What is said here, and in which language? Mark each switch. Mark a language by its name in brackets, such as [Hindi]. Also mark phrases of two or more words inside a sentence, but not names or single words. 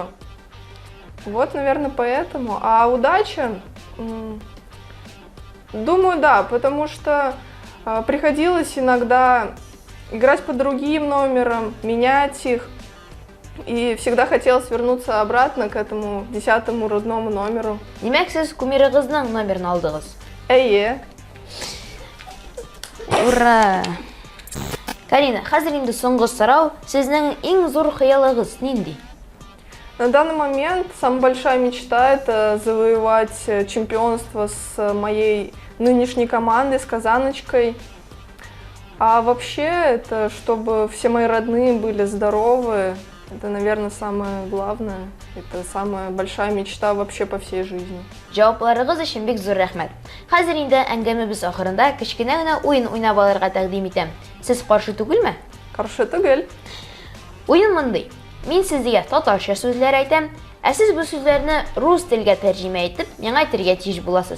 [Russian] Вот, наверное, поэтому. А удача? Думаю, да, потому что приходилось иногда играть по другим номерам, менять их. И всегда хотелось вернуться обратно к этому 10-му родному номеру. [Tatar] Димәк, сез кумирыгызның номерын алдыгыз. Ура! Карина, хәзер инде соңгы сорау. Сезнең иң зур хыялыгыз нинди? [Russian] На данный момент самая большая мечта – это завоевать чемпионство с моей нынешней командой, с Казаночкой. А вообще, это чтобы все мои родные были здоровы. Это, наверное, самое главное. Это самая большая мечта вообще по всей жизни. [Tatar] Җавапларыгыз өчен бик зур рәхмәт. Хәзер инде әңгәмәбез ахырында кечкенә генә уен уйнап алырга тәкъдим итәм. Сез каршы түгелме? Каршы түгел. Уен мындай. Мин сезгә татарча сүзләр әйтәм, ә сез бу сүзләрне рус телгә тәрҗемә итеп, миңа әйтергә тиеш буласыз.